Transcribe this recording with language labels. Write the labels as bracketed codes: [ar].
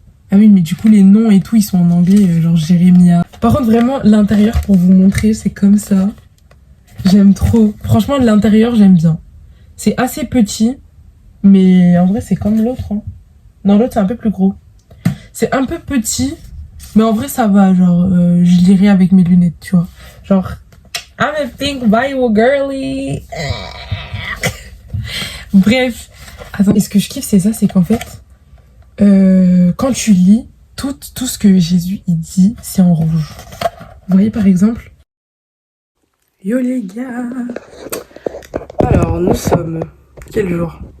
[fr] Ah oui, mais du coup, les noms et tout, ils sont en anglais, genre Jérémia. Par contre, vraiment, l'intérieur, pour vous montrer, c'est comme ça. J'aime trop. Franchement, l'intérieur, j'aime bien. C'est assez petit, mais en vrai, c'est comme l'autre. Hein. Non, l'autre, c'est un peu plus gros. C'est un peu petit, mais en vrai, ça va. Genre, je lirai avec mes lunettes, tu vois. [en] Genre, I'm a pink Bible girly. [fr] Bref. Attends, et ce que je kiffe, c'est ça, c'est qu'en fait, quand tu lis, tout ce que Jésus, il dit, c'est en rouge. Vous voyez, par exemple. Yo les gars. Alors, nous sommes Quel jour?